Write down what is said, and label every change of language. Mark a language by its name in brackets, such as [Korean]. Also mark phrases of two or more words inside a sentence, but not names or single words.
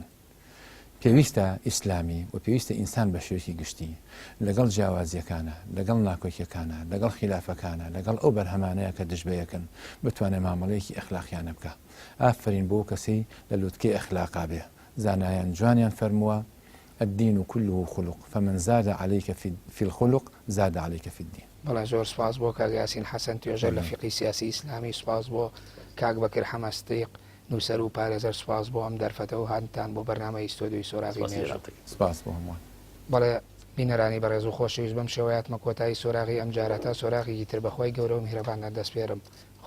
[Central Kurdish] پێویستە ئیسلامی و پێویستە ئینسان بە شێوکی گشتی لەگەڵ جیاوازیەکانە، لەگەڵ ناکۆکیەکانە، لەگەڵ خلافەکانە، لەگەڵ ئەو بەرهەمانەیە کە دژبەیەکەن بتوانێت مامەڵەیەکی ئەخلاقیانە بکە. ئافرین بۆ کەسی لە لووتکەی ئەخلاقا بێ. زانایان جوانیان فەرمووە [Arabic] الدين كله خلق فمن زاد عليك في الخلق زاد عليك في الدين. [Central Kurdish] بەڵێ زۆر سپاس بۆ کاک یاسین حەسەن توێژەر لە فقی سیاسی ئیسلامی، سپاس بۆ کاک بەکر حەمەستیق نووسەر و پارێزەر، سپاس بۆ ئەم دەرفەتە و هاتتان بۆ بەرنامەی ئیستۆدیۆی سۆراغی مێژوو. سپاس بۆ هەمووان. بەڵێ بینەرانی بەڕێز و خۆشەویست بەم شێوەیەتمە کۆتایی سۆراغی ئەم جارەتە سۆراغێکی تر بەخۆی گەورە و میهرەبانە دەست پێرم.